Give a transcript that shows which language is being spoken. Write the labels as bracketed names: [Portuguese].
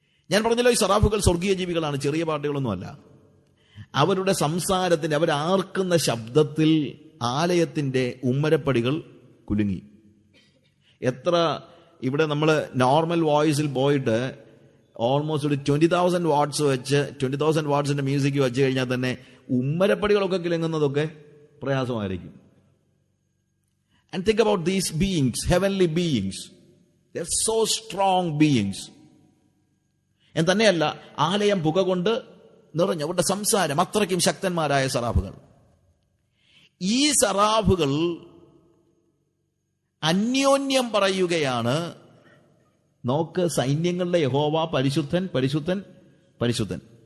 [Malayalam] ഞാൻ പറഞ്ഞല്ലോ, ഈ സറാഫുകൾ സ്വർഗീയ ജീവികളാണ്, ചെറിയ പാട്ടുകളൊന്നുമല്ല. അവരുടെ സംസാരത്തിന്റെ, അവരാർക്കുന്ന ശബ്ദത്തിൽ ആലയത്തിന്റെ ഉമ്മരപ്പടികൾ കുലുങ്ങി. എത്ര ഇവിടെ നമ്മൾ നോർമൽ വോയിസിൽ പോയിട്ട് ഓൾമോസ്റ്റ് ഒരു 20,000 വാട്ട്സ് വെച്ച് 20,000 വാട്ട്സിന്റെ മ്യൂസിക് വെച്ച് കഴിഞ്ഞാൽ തന്നെ ഉമ്മരപ്പടികളൊക്കെ കിളങ്ങുന്നതൊക്കെ പ്രയാസമായിരിക്കും. [English] And think about these beings, heavenly beings. They're so strong beings. [Malayalam] എന്ന് തന്നെയല്ല, ആലയം പുക കൊണ്ട് നിറഞ്ഞു. അവരുടെ സംസാരം അത്രയ്ക്കും ശക്തന്മാരായ സറാഫുകൾ. ഈ സറാഫുകൾ അന്യോന്യം പറയുകയാണ്, നോക്ക്, സൈന്യങ്ങളുടെ യഹോവ പരിശുദ്ധൻ, പരിശുദ്ധൻ, പരിശുദ്ധൻ.